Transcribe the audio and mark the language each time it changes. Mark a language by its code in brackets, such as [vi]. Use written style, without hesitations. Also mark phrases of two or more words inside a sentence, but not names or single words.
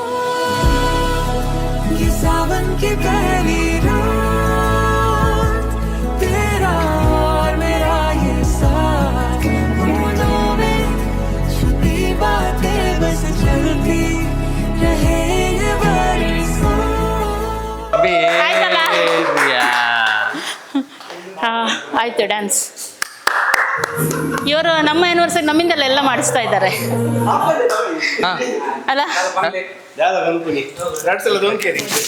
[hi] ये सावन की पहली रात तेरा और मेरा ये साथ बूंदों में छुपी बातें बस चलती रहेंगे बरसों [kn] ಆಯ್ತು ಡ್ಯಾನ್ಸ್ ಇವರು ನಮ್ಮ ಆನಿವರ್ಸರಿ ನಮ್ಮಿಂದೆಲ್ಲ ಎಲ್ಲ ಮಾಡಿಸ್ತಾ ಇದ್ದಾರೆ ಹಾ ಅಲ್ಲ ಯಾವ ಕಂಪನಿ 2 ಸಲ ದೊಂಕೇರಿ